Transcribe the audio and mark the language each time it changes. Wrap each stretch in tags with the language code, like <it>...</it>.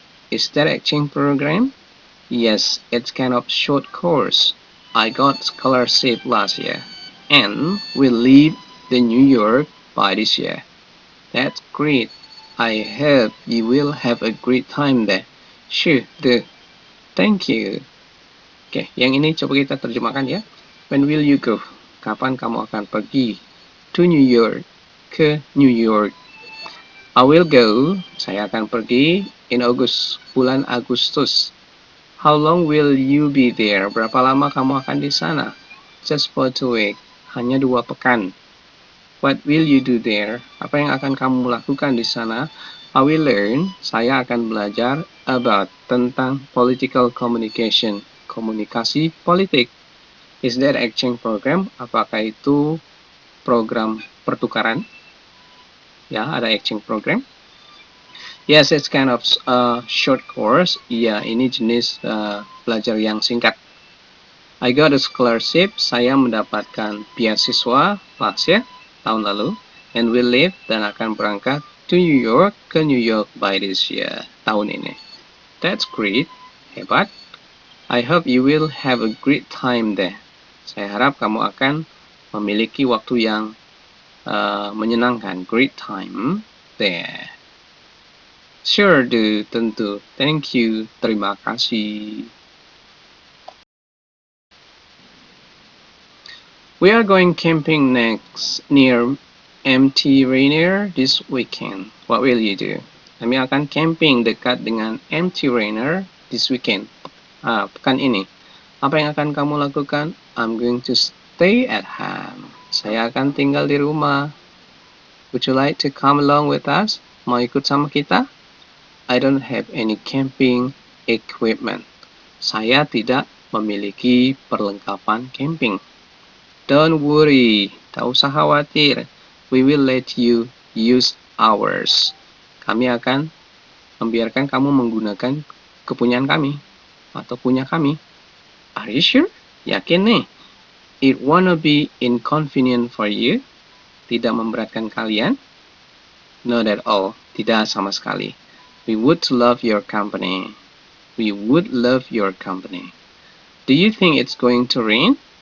<en>Is that exchange program? Yes, it's kind of short course. I got scholarship last year and will leave the New York by this year. That's great. I hope you will have a great time there. Sure, do. Thank you.</en> <id>Oke, yang ini coba kita terjemahkan ya.</id> <en>When will you go?</en> <id>Kapan kamu akan pergi?</id> <en>To New York.</en> <id>Ke New York.</id> <en>I will go.</en> <id>Saya akan pergi</id> <en>in August.</en> <id>Bulan Agustus.</id> <en>How long will you be there?</en> <id>Berapa lama kamu akan di sana?</id> <en>Just for 2 weeks.</en> <id>Hanya 2 pekan.</id> <en>What will you do there?</en> <id>Apa yang akan kamu lakukan di sana?</id> <en>I will learn.</en> <id>Saya akan belajar</id> <en>about</en> <id>tentang</id> <en>political communication.</en> <id>Komunikasi politik.</id> <en>Is that exchange program?</en> <id>Apakah itu program pertukaran? Ya, ada exchange program.</id> <en>Yes, it's kind of short course.</en> <id>Iya, ini jenis belajar yang singkat.</id> <en>I got a scholarship.</en> <id>Saya mendapatkan beasiswa</id> <en>last year,</en> <id>tahun lalu.</id> <en>And will leave</en> <id>dan akan berangkat</id> <en>to New York,</en> <id>ke New York</id> <en>by this year,</en> <id>tahun ini.</id> <en>That's great.</en> <id>Hebat.</id> <en>I hope you will have a great time there.</en> <id>Saya harap kamu akan memiliki waktu yang menyenangkan.</id> <en>Great time there. Sure do,</en> <id>tentu.</id> <en>Thank you.</en> <id>Terima kasih.</id> <en>We are going camping next near MT Rainier this weekend. What will you do?</en> <id>Kami akan camping dekat dengan MT Rainier</id> <en>this weekend.</en> <id>Pekan ini. Apa yang akan kamu lakukan?</id> <en>I'm going to stay at home.</en> <id>Saya akan tinggal di rumah.</id> <en>Would you like to come along with us?</en> <id>Mau ikut sama kita?</id> <en>I don't have any camping equipment.</en> <id>Saya tidak memiliki perlengkapan camping.</id> <en>Don't worry.</en> <id>Tak usah khawatir.</id> <en>We will let you use ours.</en> <id>Kami akan membiarkan kamu menggunakan kepunyaan kami. Atau punya kami.</id> <en>Are you sure?</en> <id>Yakin nih?</id> <en>It won't be inconvenient for you?</en> <id>Tidak memberatkan kalian?</id> <en>Not at all.</en> <id>Tidak sama sekali.</id> <en>We would love your company. We would love your company. Do you think it's going to rain?</en>